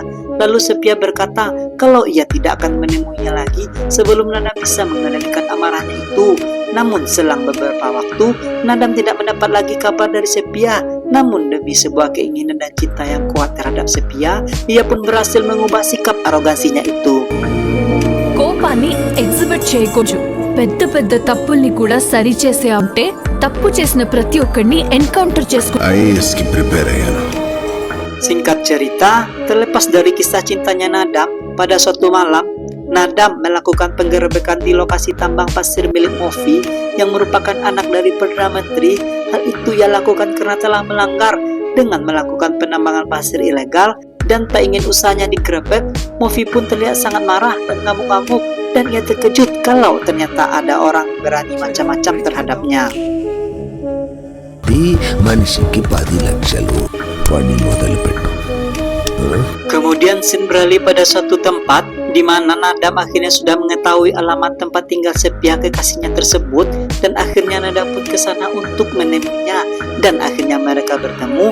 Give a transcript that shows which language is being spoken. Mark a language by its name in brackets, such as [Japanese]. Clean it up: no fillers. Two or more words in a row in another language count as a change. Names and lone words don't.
[Indonesian] Lalu Sepia berkata kalau ia tidak akan menemuinya lagi sebelum Nadam bisa mengendalikan amarahnya itu. Namun selang beberapa waktu, Nadam tidak mendapat lagi kabar dari Sepia. Namun demi sebuah keinginan dan cinta yang kuat terhadap Sepia, ia pun berhasil mengubah sikap arogansinya itu. [Telugu] కోపాన్ని ఎగ్జిబిట్ చేయకూడదు. పెద్ద పెద్ద తప్పుల్ని కూడా సరి చేసే అంటే తప్పు చేసిన ప్రతి ఒక్కరిని ఎన్కౌంటర్ చేసుకో. IAS కి ప్రిపేర్ అయ్యాను. [Indonesian] Singkat cerita, terlepas dari kisah cintanya Nadam, pada suatu malam, Nadam melakukan penggerebekan di lokasi tambang pasir milik Mofi yang merupakan anak dari Perdana Menteri. Hal itu ia lakukan karena telah melanggar dengan melakukan penambangan pasir ilegal dan tak ingin usahanya digerebek. Mofi pun terlihat sangat marah dan ngamuk-ngamuk, dan ia terkejut kalau ternyata ada orang berani macam-macam terhadapnya. [Telugu] Di మనిషికి 10 లక్షలు పని మొదలుపెట్టు. [Indonesian] Kemudian scene beralih pada suatu tempat di mana Nadam akhirnya sudah mengetahui alamat tempat tinggal Sepia kekasihnya tersebut, dan akhirnya Nadam pun ke sana untuk menemuinya, dan akhirnya mereka bertemu.